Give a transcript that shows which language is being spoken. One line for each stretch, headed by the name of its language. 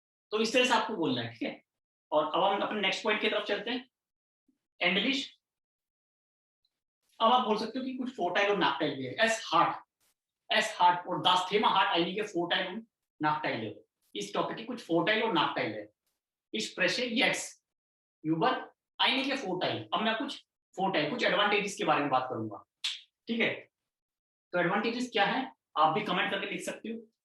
Hindi: तो इस तरह से आपको बोलना है, ठीक है. और अब हम अपने नेक्स्ट पॉइंट की तरफ चलते हैं, एंडलिश. अब आप बोल सकते हो कि कुछ फोर्टाइल और नाकटाइल भी है.
German: एस हार्ट और das Thema hat einige Vorteile und Nachteile.
Hindi: इस टॉपिक की कुछ फोर्टाइल और नाकटाइल है.
German: Ich spreche jetzt über einige Vorteile.
Hindi: अब मैं कुछ फोर्टाइल, कुछ एडवांटेजेस के बारे में बात करूंगा, ठीक है. तो एडवांटेजेस क्या है आप भी कमेंट करके लिख सकते हो.